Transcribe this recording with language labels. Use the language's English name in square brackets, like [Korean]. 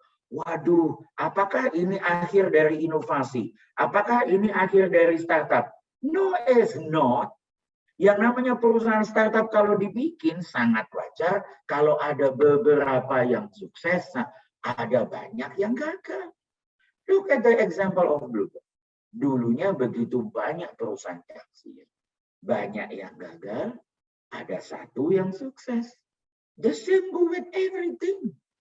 [Indonesian] Waduh, apakah ini akhir dari inovasi? Apakah ini akhir dari startup? [English] No, it's not. [Indonesian] Yang namanya perusahaan startup kalau dibikin sangat wajar kalau ada beberapa yang sukses, ada banyak yang gagal. [English] Look at the example of Bluebird. [Indonesian] Dulunya begitu banyak perusahaan taksi. Banyak yang gagal, ada satu yang sukses. [English] The same go with everything.